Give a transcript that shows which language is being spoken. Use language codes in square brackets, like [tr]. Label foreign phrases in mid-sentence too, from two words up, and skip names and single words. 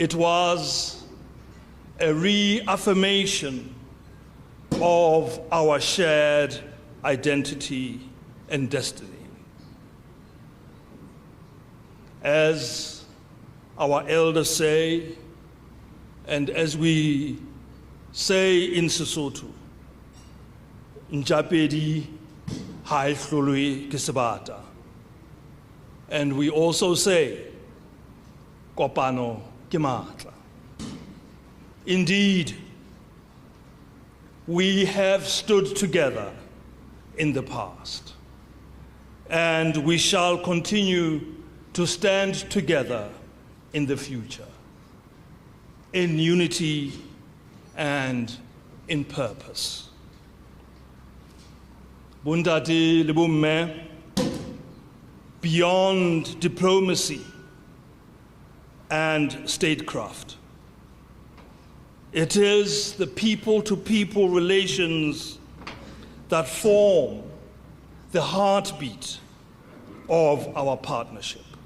[en] It was a reaffirmation of our shared identity and destiny. As our elders say, and as we say in Sesotho, [st] Njapedi hai hlolwe ke sebata. [en] And we also say, [st] kopano ke matla. [en] Indeed, we have stood together in the past, and we shall continue to stand together in the future, in unity and in purpose. [st] Bundati le bomme, [en] beyond diplomacy and statecraft, it is the people-to-people relations that form the heartbeat of our partnership.